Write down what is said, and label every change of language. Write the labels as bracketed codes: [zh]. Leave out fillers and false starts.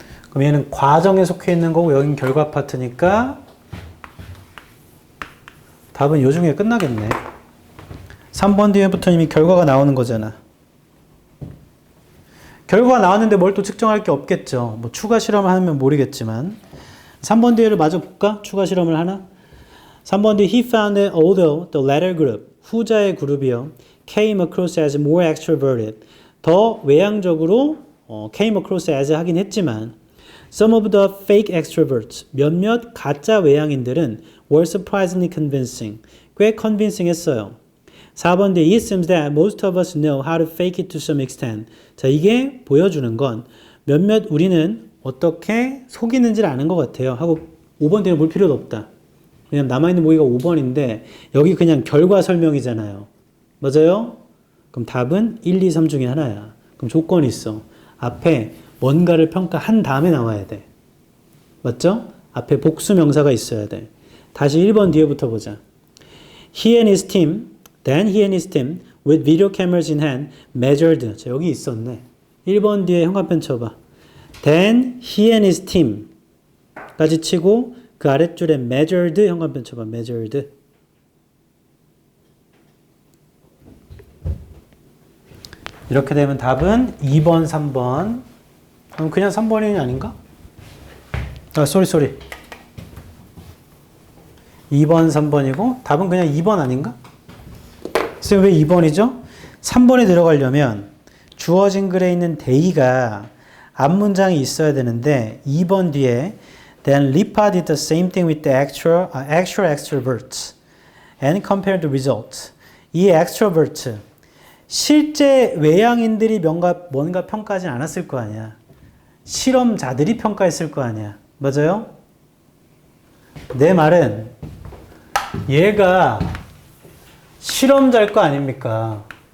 [ko] 그럼 얘는 과정에 속해 있는 거고 여긴 결과 파트니까 답은 요 중에 끝나겠네. 3번 뒤에부터 이미 결과가 나오는 거잖아. 결과가 나왔는데 뭘 또 측정할 게 없겠죠. 뭐 추가 실험을 하면 모르겠지만 3번 뒤에를 마저 볼까? 추가 실험을 하나? 3번 뒤에 [en] he found that although the latter group, [ko] 후자의 그룹이요, [en] came across as more extroverted, [ko] 더 외향적으로 [en] came across as [ko] 하긴 했지만 [en] some of the fake extroverts, [ko] 몇몇 가짜 외향인들은 [en] were surprisingly convincing, [ko] 꽤 convincing 했어요. [en] 4번 뒤에 it seems that most of us know how to fake it to some extent. [ko] 자, 이게 보여주는 건 몇몇 우리는 어떻게 속이는지를 아는 것 같아요. 하고 5번 뒤에 볼 필요도 없다. 왜냐면 남아있는 보기가 5번인데 여기 그냥 결과 설명이잖아요. 맞아요? 그럼 답은 1, 2, 3 중에 하나야. 그럼 조건이 있어. 앞에 뭔가를 평가한 다음에 나와야 돼. 맞죠? 앞에 복수 명사가 있어야 돼. 다시 1번 뒤에부터 보자. [en] He and his team, then he and his team with video cameras in hand measured. [ko] 자, 여기 있었네. 1번 뒤에 형광펜 쳐봐. [en] Then he and his team [ko] 까지 치고 그 아랫줄에 measured 형광펜 쳐봐. [en] measured. [ko] 이렇게 되면 답은 2번, 3번. 그럼 그냥 3번이 아닌가? 아, 쏘리. 2번, 3번이고 답은 그냥 2번 아닌가? 선생님 왜 2번이죠? 3번에 들어가려면 주어진 글에 있는 they가 앞문장이 있어야 되는데 2번 뒤에 [en] Then Lipa did the same thing with the actual extroverts and compared the results. [ko] 이 extroverts 실제 외향인들이 뭔가 평가하진 않았을 거 아니야. 실험자들이 평가했을 거 아니야. 맞아요? 내 말은 얘가 실험자일 거 아닙니까?